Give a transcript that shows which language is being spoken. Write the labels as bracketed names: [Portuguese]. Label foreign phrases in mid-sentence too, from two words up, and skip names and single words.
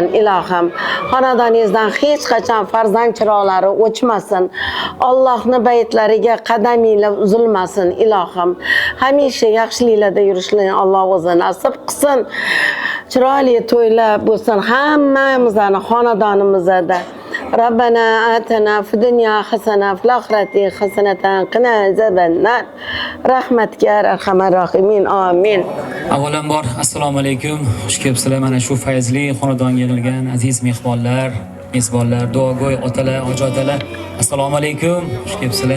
[Uzbek] Ilohim xonadoningizdan hech qachon farzand chiroqlari o'chmasin. Allohning baytlariga qadaminglar uzilmasin. Ilohim hamisha yaxshiliklarda yurishlarni Alloh o'zi nasib qilsin. Chiroyli to'ylar bo'lsin hammamizning xonadonimizda. [Arabic] ربنا آتنا في الدنيا حسنة وفي الآخرة حسنة وقنا عذاب النار. برحمتك أرحم الراحمين. Amin. [Uzbek] Avvalambor assalomu alaykum. Xush kelibsizlar mana shu fayzli xonadonga yig'ilgan aziz mehmonlar, mezbonlar, duogo'y otalar, ojotalar. Assalomu alaykum. Xush kelibsizlar.